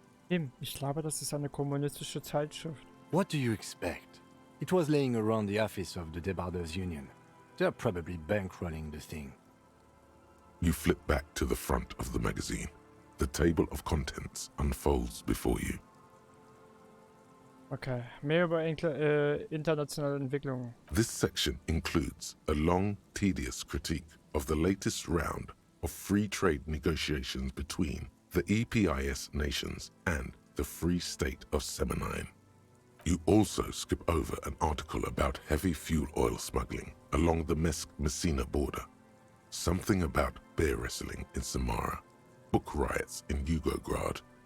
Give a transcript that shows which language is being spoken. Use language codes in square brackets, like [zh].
[de] Tim, ich glaube, das ist eine kommunistische Zeitschrift. [en] What do you expect? It was laying around the office of the Debarders Union. They're probably bankrolling the thing. You flip back to the front of the magazine. The table of contents unfolds before you. [de] Okay, mehr über internationale Entwicklungen. [en] This section includes a long, tedious critique of the latest round of free trade negotiations between the EPIS nations and the Free State of Semenine. You also skip over an article about heavy fuel oil smuggling along the Messina border, something about bear wrestling in Samara, book riots in Yugograd.